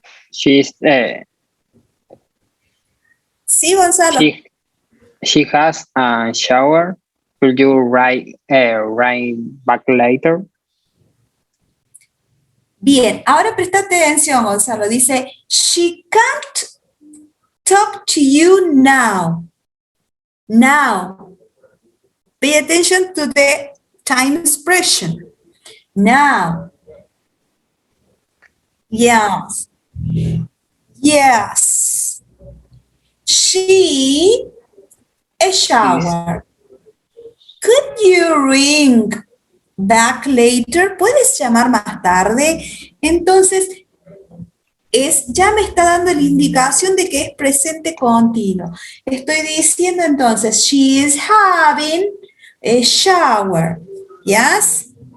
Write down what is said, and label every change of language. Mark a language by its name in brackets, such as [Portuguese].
[English] She's [Spanish] Sí, Gonzalo. [English] she has a shower. Could you write back later? [Spanish] Bien, ahora presta atención, Gonzalo. Dice, [English] she can't talk to you now. Now. Pay attention to the time expression. Now. Yes. Yes. She, a shower. Could you ring back later? [Spanish] ¿Puedes llamar más tarde? Entonces, ya me está dando la indicación de que es presente continuo. Estoy diciendo entonces, [English] she is having a shower. Yes?